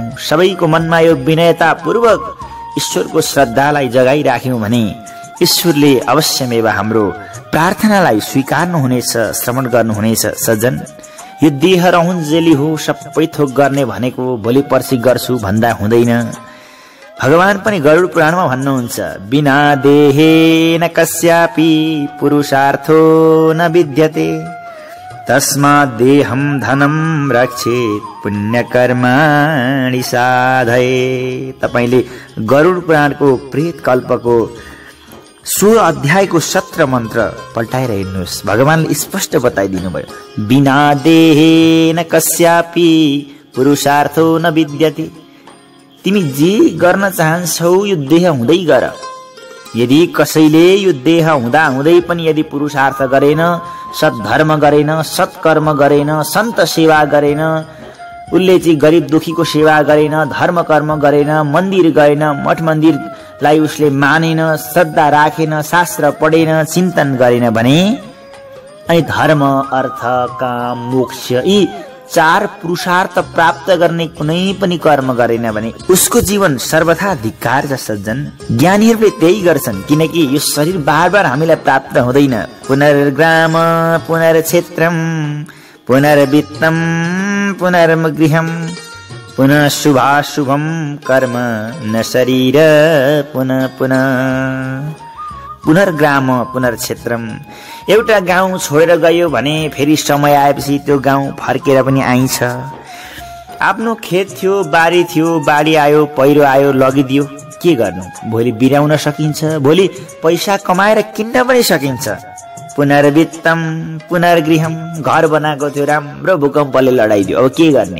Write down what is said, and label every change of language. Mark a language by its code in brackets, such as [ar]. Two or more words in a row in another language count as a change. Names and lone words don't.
[ne] सबैको मनमा यो विनयता पूर्वक ईश्वरको श्रद्धालाई जगाइराख्यौं भने ईश्वरले अवश्यमेव हाम्रो प्रार्थनालाई स्वीकार्नुहुनेछ, श्रवण गर्नुहुनेछ। सज्जन, यो देह रहुन्जेली हो, सबै थोक गर्ने भनेको भोलि पर्सि गर्छु भन्दा हुँदैन। भगवान पनि गरुड पुराणमा भन्नुहुन्छ, [sa] बिना देहे न कस्यापि पुरुषार्थो न विद्यते तस्मात् देहं धनं रक्षेत् पुण्यकर्माणि साधये। [ne] तपाईले गरुड पुराणको प्रेत कल्पको 16 अध्यायको 17 मन्त्र पल्टाएर हेर्नुहोस्। भगवानले स्पष्ट बताइदिनु भयो, [sa] बिना देहे न कस्यापि पुरुषार्थो न विद्यते। [ne] तिमी जे गर्न चाहन्छौ यो देह हुँदै गर। यदि कसैले यो देह हुँदा हुँदै पनि यदि पुरुषार्थ गरेन, सद्धर्म गरेन, सत्कर्म गरेन, सन्त सेवा गरेन, उसले चाहिँ गरिब दुखीको सेवा गरेन, धर्म कर्म गरेन, मन्दिर गएन, मठ मन्दिरलाई उसले मानेन, श्रद्धा राखेन, शास्त्र पढेन, चिन्तन गरेन भने, अनि धर्म, अर्थ, काम, मोक्ष यी 4 पुरुषार्थ प्राप्त गर्ने कुनै पनि कर्म गरेन भने उसको जीवन सर्वथा धिक्कार छ। सज्जन, ज्ञानीहरूले त्यही गर्छन्, किनकि यो शरीर बार बार हामीलाई प्राप्त हुँदैन। [sa] पुनर्ग्राम पुनर्क्षेत्रम पुनर्वित्तम पुनर्गृहम पुनः शुभाशुभम कर्म न शरीर पुनः पुनः। पुनर्ग्राम पुनर्क्षेत्रम, [ne] एउटा गाउँ छोडेर गयो भने फेरि समय आएपछि त्यो गाउँ फर्केर पनि आइन्छ। आफ्नो खेत थियो, बारी थियो, बाढी आयो, पहिरो आयो, लगिदियो, के गर्नु? भोलि बिराउन सकिन्छ, भोलि पैसा कमाएर किन्न पनि सकिन्छ। [sa] पुनर्वित्तम पुनर्गृहम, [ne] घर बनाएको थियो, राम्रो भूकम्पले लडाइदियो, अब के गर्ने?